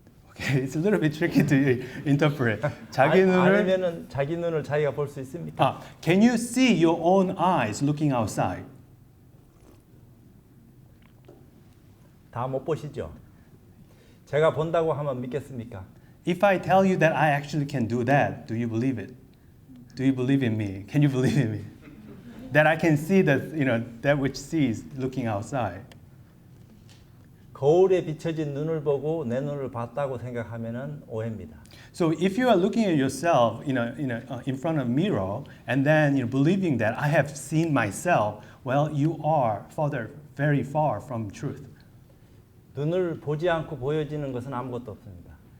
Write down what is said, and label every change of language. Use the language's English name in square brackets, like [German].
[English] Okay, it's a little bit tricky to interpret. [Korean] 자기 눈을 아니면은 자기 눈을 자기가 볼 수 있습니까? [English] Can you see your own eyes looking outside? [Korean] 다 못 보시죠. 제가 본다고 하면 믿겠습니까? [English] If I tell you that I actually can do that, do you believe it? Do you believe in me? Can you believe in me? That I can see that which sees looking outside. [Korean] 거울에 비춰진 눈을 보고 내 눈을 봤다고 생각하면은 오해입니다. [English] So if you are looking at yourself, in front of a mirror, and then believing that I have seen myself, well, you are very far from truth. [Korean] 눈을 보지 않고 보여지는 것은 아무것도 없습니다.